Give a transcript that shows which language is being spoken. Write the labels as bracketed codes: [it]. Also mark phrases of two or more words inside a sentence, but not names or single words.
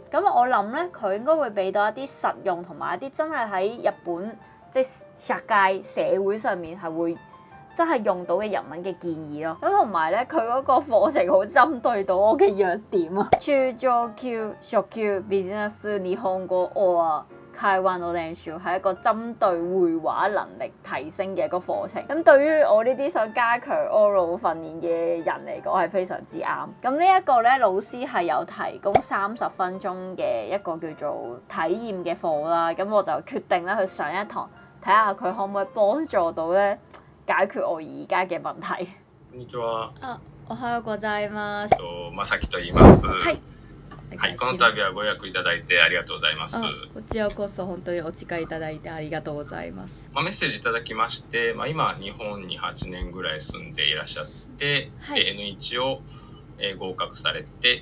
[yue] 咁我諗咧，佢應該會俾到一啲實用同埋一啲真係喺日本即係社界社會上面係會真係用到嘅日文嘅建議咯。咁同埋咧，佢嗰個課程好針對到我嘅弱點啊。中上級初級ビジネス日本語 or 會話の練習係一個針對會話能力提升嘅一個課程。咁對於我呢啲想加強 oral 訓練嘅人嚟講係非常之啱。咁呢一個咧，老師係有提供30分鐘嘅一個叫做體驗嘅課啦。咁我就決定咧去上一堂，睇下佢可唔可以幫助到咧解決我而家嘅問題。 [ja] こんにちは。おはようございます。まさきと言います。はい。はい、この度はご予約いただいてありがとうございます。こちらこそ本当にお近いただいてありがとうございます。メッセージいただきまして、今日本に8年ぐらい住んでいらっしゃって、はい、N1 を合格されて、